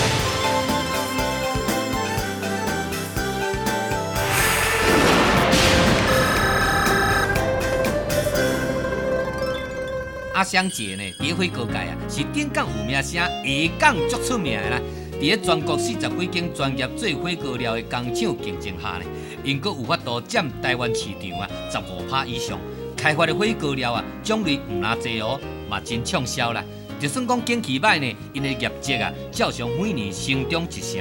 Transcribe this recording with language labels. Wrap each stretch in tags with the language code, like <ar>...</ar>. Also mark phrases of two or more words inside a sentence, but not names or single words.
<nan>阿香姐呢，伫火锅界啊，是顶港有名声，下港足出名的啦。伫咧全国40几间专业做火锅料的工厂竞争下呢，因阁有法度占台湾市场啊15%以上。开发的火锅料啊，种类唔哪济哦，嘛真畅销啦。就算讲景气歹呢，因的业绩啊，照常每年成长1成。</nan>